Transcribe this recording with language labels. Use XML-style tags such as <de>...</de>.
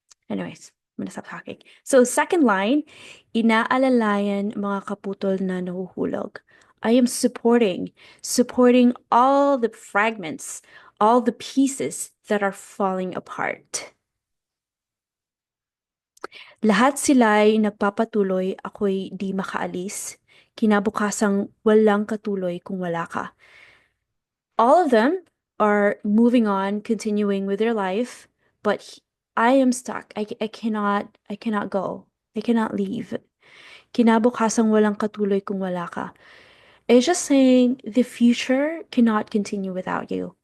<en>Anyways, I'm gonna stop talking. So second line,</en> <tl>inaalalayan mga kaputol na nahuhulog.</tl> <en>I am supporting all the fragments, all the pieces that are falling apart.</en> <tl>Lahat sila'y nagpapatuloy, ako'y di makaalis. Kinabukasang walang katuloy kung wala ka.</tl> <en>All of them are moving on, continuing with their life, but I am stuck. I cannot go. I cannot leave.</en> <tl>Kinabukasang walang katuloy kung wala ka.</tl> <en>It's just saying the future cannot continue without you.</en>